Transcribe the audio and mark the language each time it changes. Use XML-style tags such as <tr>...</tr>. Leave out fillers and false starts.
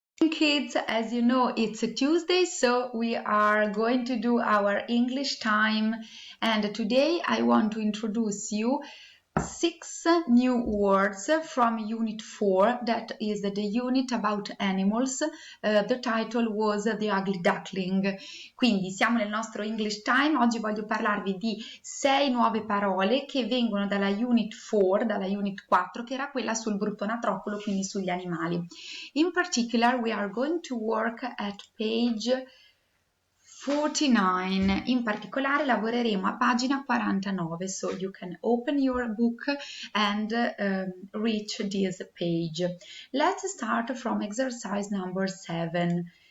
<en>kids, as you know, it's a Tuesday, so we are going to do our English time, and today I want to introduce you 6 new words from Unit 4, that is the unit about animals. The title was The Ugly Duckling.</en> <it>Quindi siamo nel nostro English time. Oggi voglio parlarvi di 6 nuove parole che vengono dalla Unit 4, dalla Unit 4, che era quella sul brutto natroccolo, quindi sugli animali.</it> <en>In particular, we are going to work at page 49.</en> <it>In particolare lavoreremo a pagina 49,</it> <en>so you can open your book and reach this page. Let's start from exercise number 7.</en>